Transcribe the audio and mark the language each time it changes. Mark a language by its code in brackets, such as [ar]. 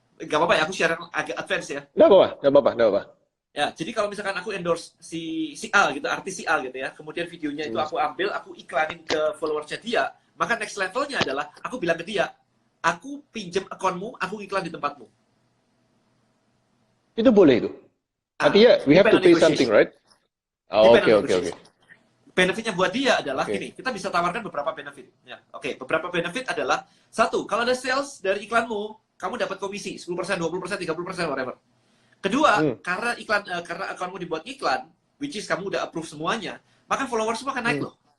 [id] Gak apa-apa ya, aku share yang agak advance ya. Nggak apa-apa, nggak apa-apa, nggak apa-apa. Ya, jadi kalau misalkan aku endorse si A gitu, artis si A gitu ya, kemudian videonya itu aku ambil, aku iklanin ke followersnya dia, maka next levelnya adalah aku bilang ke dia, aku pinjam akunmu, aku iklan di tempatmu. Itu boleh itu. Artinya [en] we have to pay something, right? [id] Oh, oke. Benefitnya buat dia adalah Oke. gini, kita bisa tawarkan beberapa benefit. Ya, oke, beberapa benefit adalah satu, kalau ada sales dari iklanmu, kamu dapat komisi 10%, 20%, 30%, whatever. Kedua, karena akunmu dibuat iklan, [en] which is [id] kamu udah approve semuanya, maka followers semua akan naik loh.